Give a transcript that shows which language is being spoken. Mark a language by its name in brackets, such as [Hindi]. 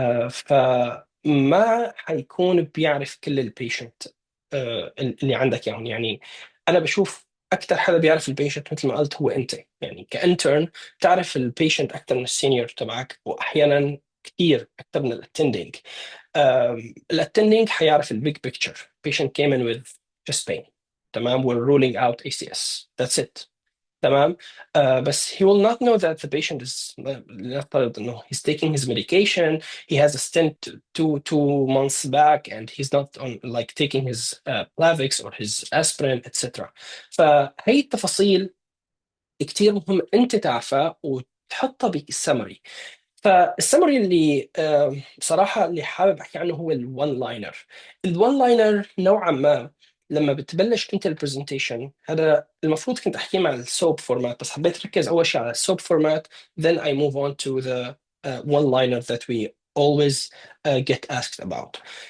[Arabic] فما حيكون بيعرف كل البيشنت اللي عندك يعني أنا بشوف أكثر حدا بيعرف البيشنت مثل ما قلت هو أنت. يعني كإنترن تعرف البيشنت أكثر من السينيور تبعك وأحيانا كثير أكثر من الاتندنج. الاتندنج حيعرف البيج بيكتشر. [English] patient came in with chest pain. تمام. we're ruling out ACS. That's it. [Arabic] تمام. [English] بس he will not know that the patient is [Arabic] نفترض انه [English] he's taking his medication, he has a stent two months back and he's not on like taking his Plavix or his aspirin etc. [Arabic] فهي التفاصيل كتير مهم انت تعرفها وتحطها بالسمري. فالسمري اللي بصراحة اللي حابب أحكي عنه هو الون لاينر. الون لاينر نوعا ما لما بتبلش أنت البرزنتيشن، هذا المفروض كنت أحكي مع السوب فورمات، بس حبيت أركز أول شيء على السوب فورمات [English] then I move on to the one liner that we always get asked about.